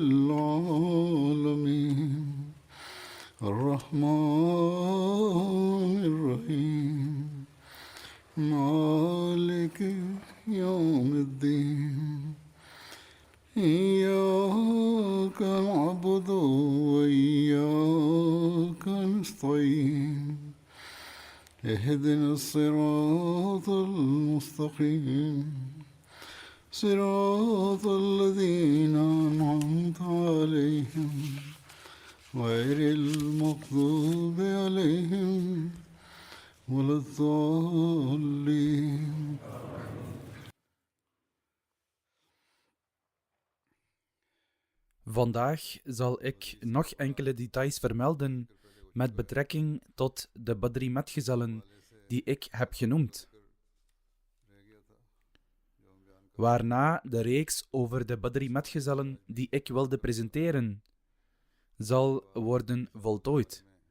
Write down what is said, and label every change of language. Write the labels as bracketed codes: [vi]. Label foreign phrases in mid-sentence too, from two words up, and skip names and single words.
[ar] العالمين الرحمن الرحيم مالك يوم الدين إياك نعبد وإياك نستعين اهدنا الصراط المستقيم صراط الذين أنعمت عليهم غير المغضوب عليهم ولا الضالين. [nl] Vandaag zal ik nog enkele details vermelden met betrekking tot de Badri-metgezellen die ik heb genoemd. Waarna de reeks over de Badri-metgezellen die ik wilde presenteren zal worden voltooid.